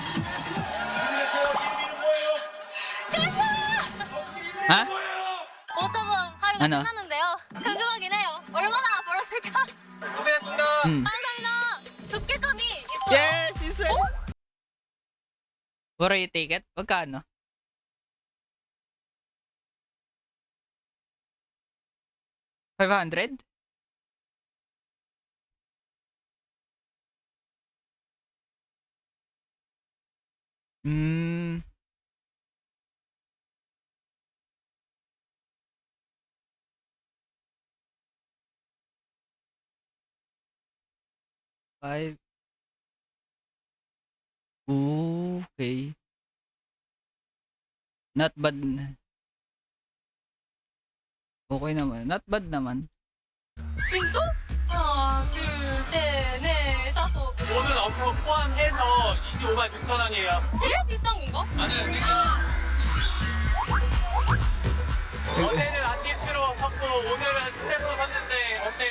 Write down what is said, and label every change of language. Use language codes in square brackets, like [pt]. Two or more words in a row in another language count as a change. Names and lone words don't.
[tl] Ha? [ko] 워터밤 하루가 [tl] ano? [ko] 끝났는데요. 궁금하긴 해요. 얼마나 벌었을까? 수고했습니다. 감사합니다. 두께감이 있어요. [en] Yes! Yes, sir! What are you ticket? [tl] Magkano? [en] 500? 음. Five. Okay. Not bad. Okay naman. Not bad naman. [ko] 진짜? 하나, 둘, 셋, 넷, 다섯. 오늘 업무 포함해서 25만 6천 원이에요. 제일 비싼 건가? 아니요, 지금 어제는 아티스트로 섰고 오늘은 스태프로 섰는데 어때요?